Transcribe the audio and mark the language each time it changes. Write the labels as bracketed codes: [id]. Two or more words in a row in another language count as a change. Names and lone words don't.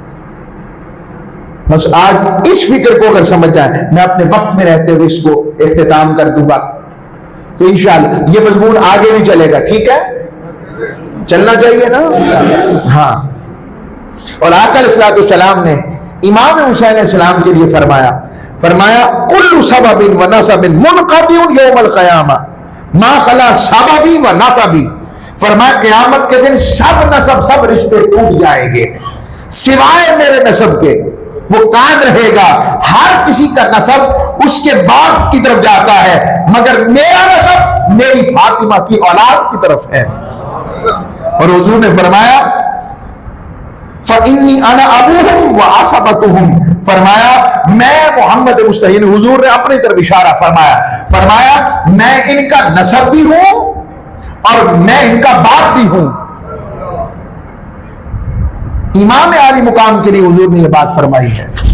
[hi] बस आज इस फिक्र को अगर समझ जाए, मैं अपने वक्त में रहते हुए इसको इख्तिताम कर दूंगा तो इंशाअल्लाह ये मजमून आगे भी चलेगा। ठीक है, चलना चाहिए ना। हाँ, और आका अलैहिस्सलाम ने इमाम हुसैन अलैहिस्सलाम के लिए फरमाया [ar] كل سبب و نسب منقطع يوم القيامة ما خلا سببي و نسبي. [hi] फरमाया क़यामत के दिन सब नसब, सब रिश्ते टूट जाएंगे सिवाय मेरे नसब के, वो कायम रहेगा। हर किसी का नसब उसके बाप की तरफ जाता है, मगर मेरा नसब मेरी फातिमा की औलाद की तरफ है। और हुजूर ने फरमाया [ar] فإني أنا أبوهم و عصبتهم, [hi] फरमाया मैं मोहम्मद मुस्तहीन, हुजूर ने अपनी तरफ इशारा फरमाया मैं इनका नसब भी हूं और मैं इनका बाप भी हूं। इमाम आली मुकाम के लिए हुजूर ने यह बात फरमाई है।